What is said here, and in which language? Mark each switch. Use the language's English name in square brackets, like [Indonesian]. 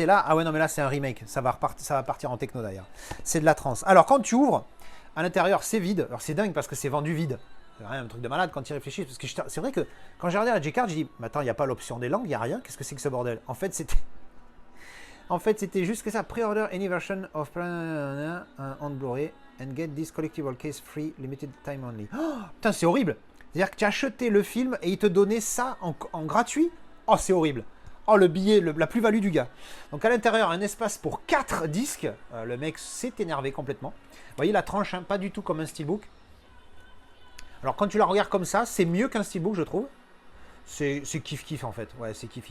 [French] Et là, ah ouais, non, mais là, c'est un remake. Ça va partir en techno d'ailleurs. C'est de la trance. Alors, quand tu ouvres, à l'intérieur, c'est vide. Alors, c'est dingue parce que c'est vendu vide. C'est rien, un truc de malade quand il réfléchit. Parce que c'est vrai que quand j'ai regardé la J-Card, j'ai dit, mais attends, il n'y a pas l'option des langues, il n'y a rien. Qu'est-ce que c'est que ce bordel? En fait, c'était juste que ça. [English] Pre-order any version of on Blu-ray and get this collectible case free, limited time only. [French] Oh, putain, c'est horrible. C'est-à-dire que tu as acheté le film et il te donnait ça en gratuit. Oh, c'est horrible. Oh, le billet, la plus-value du gars. Donc à l'intérieur, un espace pour 4 disques. Le mec s'est énervé complètement. Vous voyez la tranche, hein, pas du tout comme un steelbook. Alors quand tu la regardes comme ça, c'est mieux qu'un steelbook, je trouve. C'est kiff-kiff en fait. Ouais, c'est kiff.